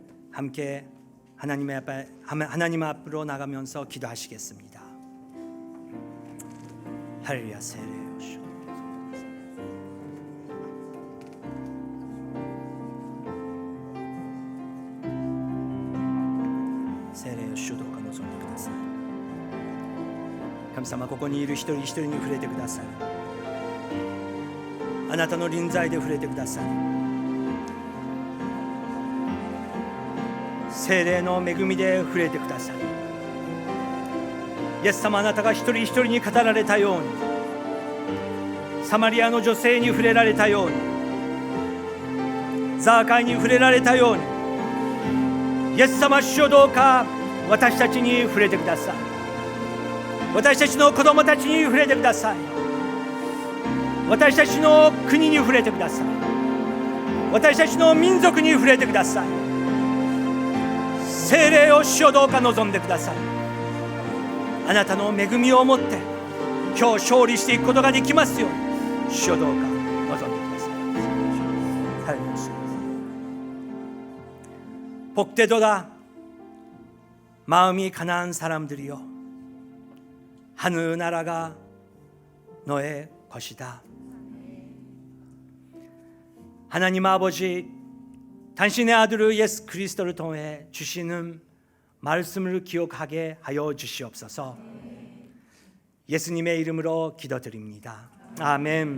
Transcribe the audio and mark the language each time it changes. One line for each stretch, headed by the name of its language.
Korean: 함께 하나님 앞으로 나가면서 기도하시겠습니다. 할렐루야. 세례요쇼 세례요쇼도 가노손 쿠다사이.
Japanese: 神様、ここにいる一人一人に触れてください。あなたの臨在で触れてください。聖霊の恵みで触れてください。イエス様、あなたが一人一人に語られたように、サマリアの女性に触れられたように、ザーカイに触れられたように、イエス様、主よ、どうか私たちに触れてください。私たちの子供たちに触れてください。私たちの国に触れてください。私たちの民族に触れてください。聖霊を主よ、どうか望んでください。あなたの恵みをもって今日勝利していくことができますように、主よ、どうか望んでください。
Korean: 복되도다 마음이 가난한 사람들이여, 하늘나라가 너의 것이다. 하나님 아버지, 당신의 아들 예수 그리스도를 통해 주시는 말씀을 기억하게 하여 주시옵소서. 예수님의 이름으로 기도드립니다. 아멘.